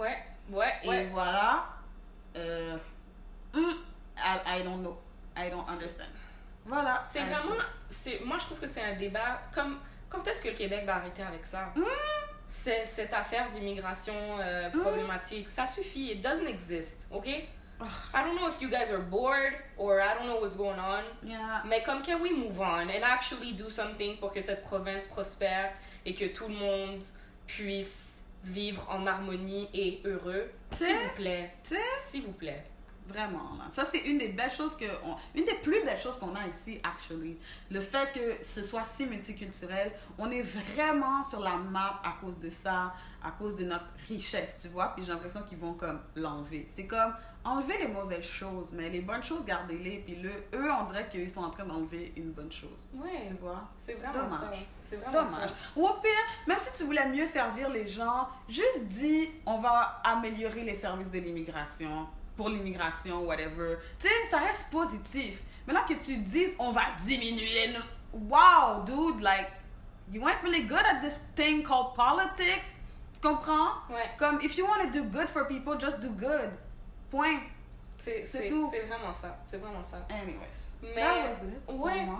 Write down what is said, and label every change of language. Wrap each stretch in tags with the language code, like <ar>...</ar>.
<fr>Et voilà.</fr> <en>I don't know. I don't understand.</en> <fr>Voilà. C'est vraiment... Moi, je trouve que c'est un débat comme... Quand est-ce que le Québec va arrêter avec ça? Cette affaire d'immigration problématique, ça suffit.</fr> <en>It doesn't exist, OK? I don't know if you guys are bored or I don't know what's going on. Yeah.</en> <fr>Mais comme,</fr> <en>can we move on and actually do something</en> <fr>pour que cette province prospère et que tout le monde puisse vivre en harmonie et heureux? S'il vous plaît. S'il vous plaît. Vraiment, là. Ça, c'est une des belles choses une des plus belles choses qu'on a ici, actually. Le fait que ce soit si multiculturel, on est vraiment sur la map à cause de ça, à cause de notre richesse, tu vois. Puis j'ai l'impression qu'ils vont comme l'enlever. C'est comme enlever les mauvaises choses, mais les bonnes choses, gardez-les. Puis eux, on dirait qu'ils sont en train d'enlever une bonne chose. Ouais. Tu vois? C'est vraiment dommage. ça. C'est vraiment dommage. ça. Ou au pire, même si tu voulais mieux servir les gens, juste dis, on va améliorer les services de l'immigration. Pour l'immigration, whatever. Tu sais, ça reste positif. Mais là que tu dises, on va diminuer...</fr> <en>Wow, dude, like, you weren't really good at this thing called politics.</en> <fr>Tu comprends? Ouais.</fr> <en>Comme, if you want to do good for people, just do good.</en> <fr>Point. C'est tout. C'est vraiment ça. C'est vraiment ça.</fr> <en>Anyways.</en> <fr>Mais,</fr> <en>that was it.</en>